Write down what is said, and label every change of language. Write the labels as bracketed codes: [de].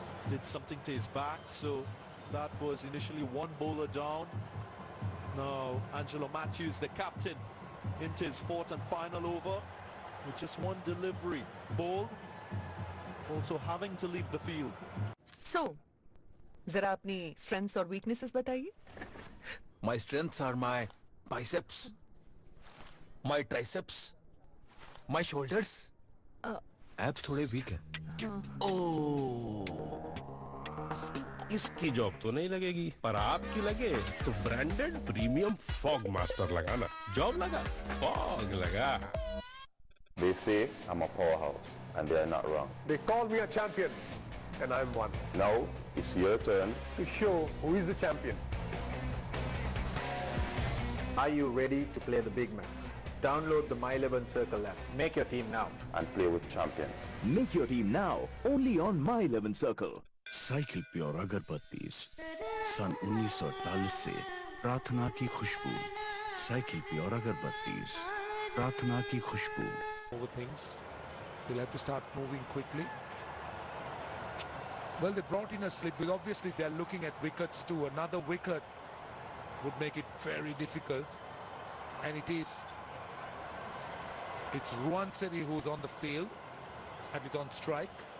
[en] Did something to his back, so that was initially 1 bowler down. Now Angelo Matthews, the captain, into his 4th and final over with just 1 delivery. Bowled, also having to leave the field. [hi] So, जरा अपनी strengths और weaknesses बताइए. [en] My strengths are my biceps, my triceps, my shoulders. [hi] Abs थोड़े weak है. इसकी job तो नहीं लगेगी, पर आपकी लगे तो ब्रांडेड प्रीमियम फॉग मास्टर लगाना. जॉब लगा, फॉग लगा. [en] They say I'm a powerhouse, and they are not wrong. They call me a champion, and I'm one. Now it's your turn to show who is the champion. Are you ready to play the big match? Download the My 11 Circle app. Make your team now. and play with champions. Make your team now only on My 11 Circle. [hi] Cycle pure अगरबत्तीज सन 1948 से प्रार्थना की खुशबू. Cycle pure अगरबत्तीज प्रार्थना की खुशबू. [en] Over things. They'll have to start moving quickly. Well, they brought in a slip, but obviously they're looking at wickets too. Another wicket would make it very difficult. And it is. It's Ruan Seri who's on the field and it's on strike.